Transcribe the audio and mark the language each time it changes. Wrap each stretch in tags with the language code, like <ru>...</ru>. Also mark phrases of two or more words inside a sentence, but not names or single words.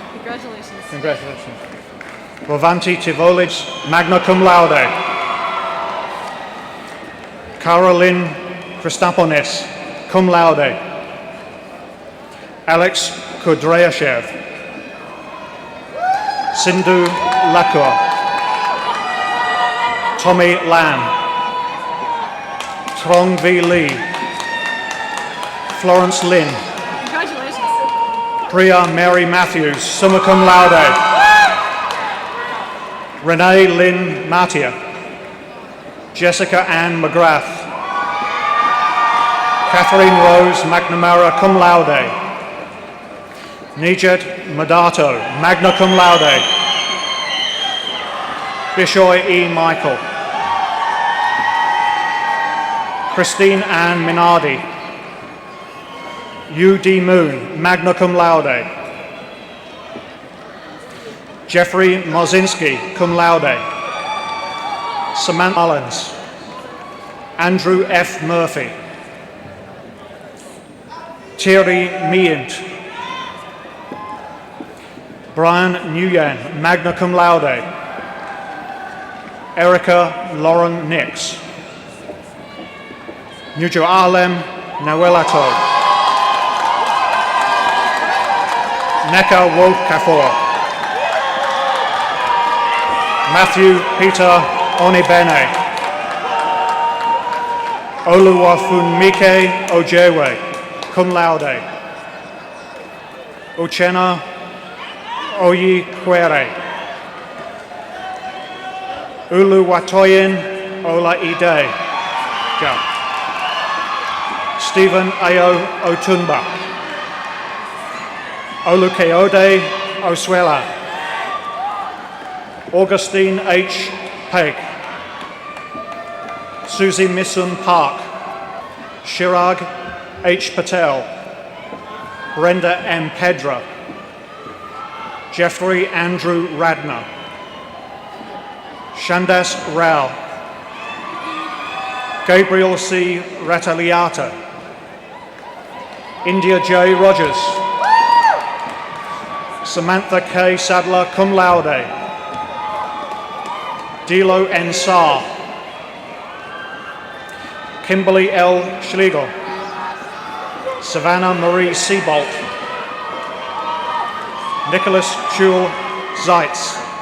<en>Congratulations. Congratulations. Rovanti Tivolic,</en> <la>magna cum laude.</la> <en>Caroline Christaponis,</en> <la>cum laude.</la> <en>Alex Kudryashev. Sindhu Lakur. Tommy Lam. Trong V. Lee. Florence Lin. Congratulations. Priya Mary Matthews,</en> <la>summa cum laude.</la> <en>Renee Lynn Matia. Jessica Ann McGrath. Catherine Rose McNamara,</en> <la>cum laude.</la> <en>Nijet Madato,</en> <la>magna cum laude.</la> <en>Bishoy E. Michael. Christine Ann Minardi. U.D. Moon,</en> <la>magna cum laude.</la> <en>Jeffrey Mozinski,</en> <la>cum laude.</la> <en>Samantha Mullins. Andrew F. Murphy. Thierry Meant. Brian Nguyen,</en> <la>magna cum laude.</la> <en>Erica Lauren Nix. Nujo Alem Nawelato. Neka Wokafor. Matthew Peter Onibene. Oluwafunmike Ojewe,</en> <la>cum laude.</la> <en>Uchenna Oyikwere. Uluwatoyin Olaide. Stephen Ayo Otunba. Olukeode Oswela. Augustine H. Peg. Susie Missun Park. Shirag H. Patel. Brenda M. Pedra. Jeffrey Andrew Radner. Shandas Rao. Gabriel C. Rataliata. India J. Rogers. Samantha K. Sadler,</en> <la>cum laude.</la> <en>Dilo N. Saar. Kimberly L. Schlegel. Savannah Marie Seabolt. Nicholas Chul Zeitz.</en>